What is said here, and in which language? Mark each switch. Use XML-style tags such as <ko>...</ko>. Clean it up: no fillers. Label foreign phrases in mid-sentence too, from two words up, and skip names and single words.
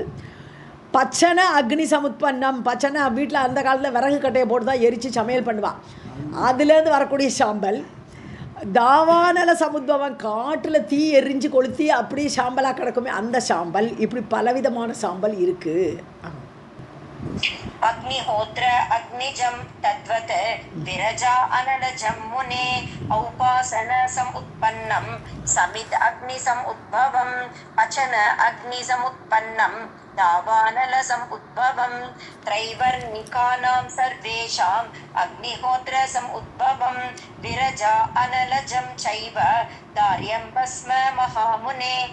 <sa>पचन अग्नि समुत्पन्नम्,</sa> <ta>பச்சனை வீட்டில் அந்த காலத்தில் விறகு கட்டையை போட்டு தான் எரித்து சமையல் பண்ணுவான், அதுலேருந்து வரக்கூடிய சாம்பல்.</ta> <sa>दावानल समुद्भवम्,</sa> <ta>காட்டில் தீ எரிஞ்சு கொளுத்தி அப்படியே சாம்பலாக கிடக்குமே அந்த சாம்பல். இப்படி பலவிதமான சாம்பல் இருக்குது.</ta> <sa>अग्निहोत्र अग्निजं तद्वत् विरजा अनलजं मुने औपासन समुत्पन्नं समिद अग्निसमुद्भवं पचन अग्निसमुत्पन्नं दावानलसमुद्भवं त्रैवर्णिकानां सर्वेषाम् अग्निहोत्रसमुद्भवं विरजा अनलजं चैव दार्यं भस्म महामुने</sa>